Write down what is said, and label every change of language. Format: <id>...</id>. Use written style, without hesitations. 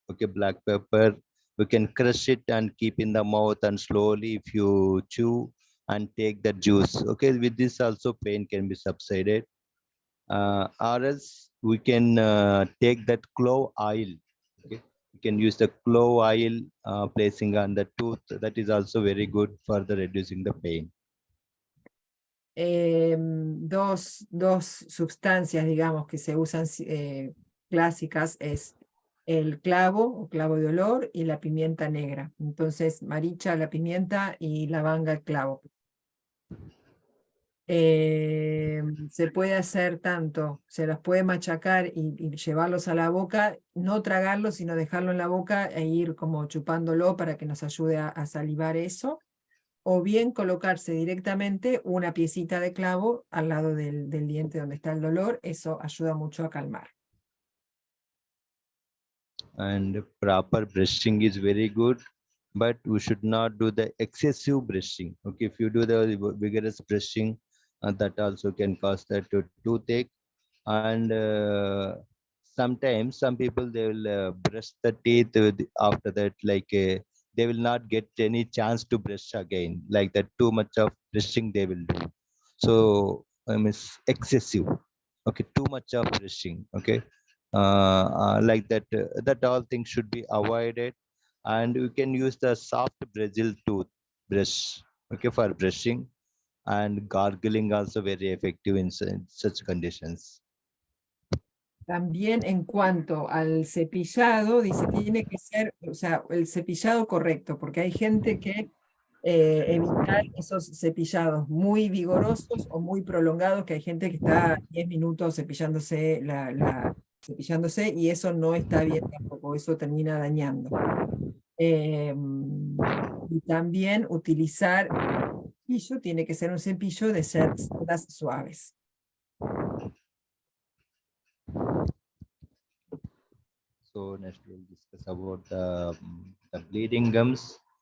<en>Okay, black pepper. We can crush it and keep in the mouth, and slowly, if you chew and take the juice. Okay, with this also pain can be subsided. Or else we can take that clove oil. Okay, you can use the clove oil placing on the tooth. That is also very good for the reducing the pain.</en> <es>Dos sustancias, digamos, que se usan clásicas es el clavo o clavo de olor y la pimienta negra. Entonces, maricha, la pimienta, y lavanga, el clavo. Se puede hacer tanto, se los puede machacar y llevarlos a la boca, no tragarlos, sino dejarlo en la boca e ir como chupándolo para que nos ayude a salivar eso. o bien colocarse directamente una piecita de clavo al lado del diente donde está el dolor. Eso ayuda mucho a calmar.</es> <en>And proper brushing is very good, but we should not do the excessive brushing. Okay, if you do the vigorous brushing, that also can cause that toothache. And sometimes some people, they will brush the teeth after that, like they will not get any chance to brush again, like that. Too much of brushing they will do, so it's excessive. Okay, too much of brushing. Okay, like that, that all things should be avoided. And you can use the soft bristle tooth brush, okay, for brushing. And gargling also very effective in such conditions.</en> <es>También en cuanto al cepillado, dice, tiene que ser, o sea, el cepillado correcto, porque hay gente que evitar esos cepillados muy vigorosos o muy prolongados, que hay gente que está 10 minutos cepillándose, cepillándose, y eso no está bien tampoco, eso termina dañando. Y también utilizar cepillo, tiene que ser un cepillo de cerdas suaves.</es> <en>So next we'll discuss about the bleeding gums.</en>